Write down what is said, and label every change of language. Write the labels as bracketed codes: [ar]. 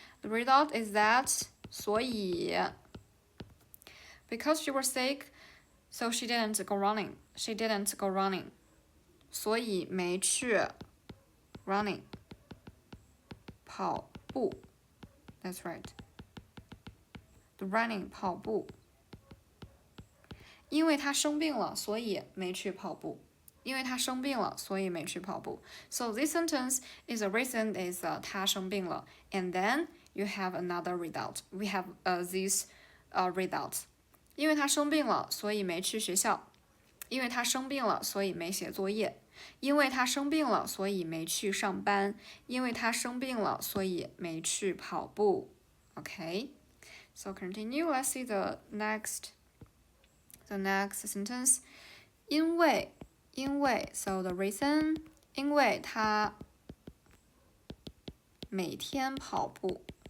[en] The result is that [zh] 所以 [en] because she was sick, so she didn't go running. She didn't go running. [zh] 所以没去 [en] running [zh] 跑步。 [en] That's right. The running [zh] 跑步。因为她生病了，所以没去跑步。因为她生病了，所以没去跑步。 [en] So this sentence is a reason is [zh] 她生病了 [en] and then you have another result. We have this result. [zh] 因为她生病了，所以没去学校。因为她生病了，所以没写作业。因为她生病了，所以没去上班。因为她生病了，所以没去跑步。 [en] Okay, so continue. Let's see the next sentence. [zh] 因为 [en] so the reason [zh] 因为她每天跑步。